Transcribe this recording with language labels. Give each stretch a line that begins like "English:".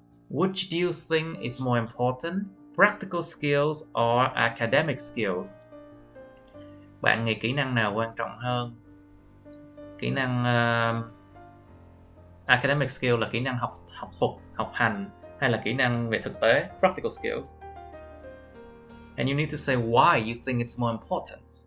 English: Which do you think is more important? Practical skills or academic skills?
Vietnamese: Bạn nghĩ kỹ năng nào quan trọng hơn? Kỹ năng academic skill là kỹ năng học thuật, học hành, hay là kỹ năng về thực tế, practical skills.
English: And you need to say why you think it's more important.